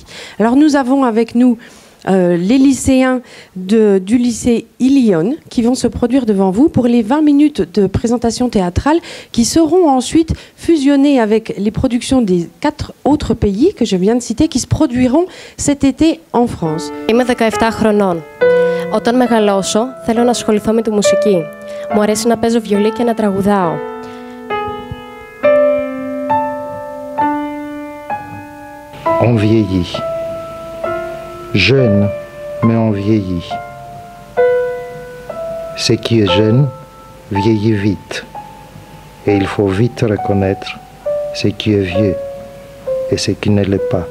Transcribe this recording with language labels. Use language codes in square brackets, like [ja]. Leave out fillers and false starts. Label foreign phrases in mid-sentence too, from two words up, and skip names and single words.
[fr] Alors nous avons avec nous les lycéens du lycée Ilion qui vont se produire devant vous pour les 20 minutes de présentation théâtrale qui seront ensuite fusionnées avec les productions des 4 autres pays que je viens de citer qui se produiront cet été en France. [el] Είμαι 17 χρονών. Όταν μεγαλώσω θέλω να ασχοληθώ με τη μουσική. Μου αρέσει να παίζω βιολί και να τραγουδάω. [fr] On vieillit. Jeune, mais on vieillit. Ce qui est jeune vieillit vite. Et il faut vite reconnaître ce qui est vieux et ce qui ne l'est pas.